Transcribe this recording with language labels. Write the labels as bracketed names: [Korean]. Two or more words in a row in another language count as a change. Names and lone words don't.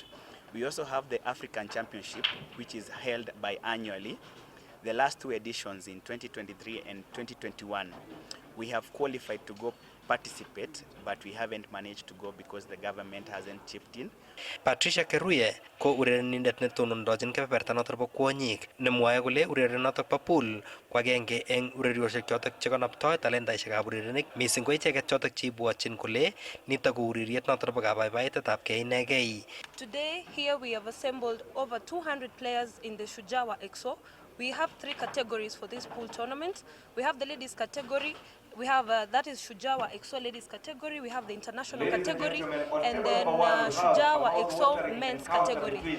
[English] We also have the African Championship, which is held biannually. The last 2 editions in 2023 and 2021, we have qualified to go participate, but we haven't managed to go because the government hasn't chipped in. [Kalenjin] Patricia Keruye ko urerenindet netonondojin kebeberta notok bo kwonyik, nemwoe kole urerionotok bo pool ko agenge eng ureriosiek chotok chekonoptoi talentaisiekab urerenik, mising ko icheket chotok cheibwotyin kole nitok ko ureriet notok bo kabaibaitetab kei inegei. [English] Today here we have assembled over 200 players in the Shujawa EXO. We have 3 categories for this pool tournament. We have the ladies category. We have that is Shujawa EXO ladies category. We have the international category, and then Shujawa EXO men's category.